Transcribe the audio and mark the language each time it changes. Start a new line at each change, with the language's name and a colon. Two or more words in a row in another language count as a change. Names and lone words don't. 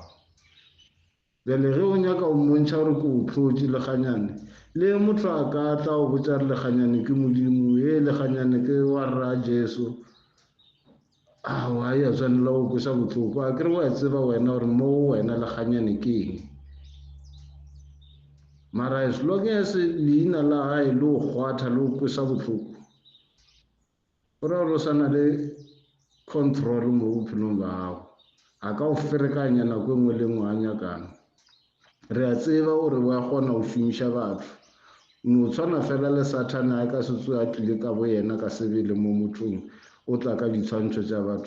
Northern Sotho: Bjale ge o nyaka o mmontšha gore ke o hlotše lekganyane, le motho a ka tla o botša re lekganyane ke modimo, lekganyane ke wa rra Jesu, wa ya tshwanela go kwesa bohloko. A kere wa tseba wena gore mo wena lekganyane ke eng, mara
English: as long as
Northern Sotho: leina la gae le o kgwatha le o kwesa bohloko, go ra gore o sa na le control mo bophelong ba gago. A ka o ferekanya nako e nngwe le nngwe a nyakang. Re a tseba gore wa kgona go šomiša batho, no tshwana fela le Satana a ka se tsoe a tlile ka bo yena ka sebele mo mothong, o tla ka ditshwantsho tša batho.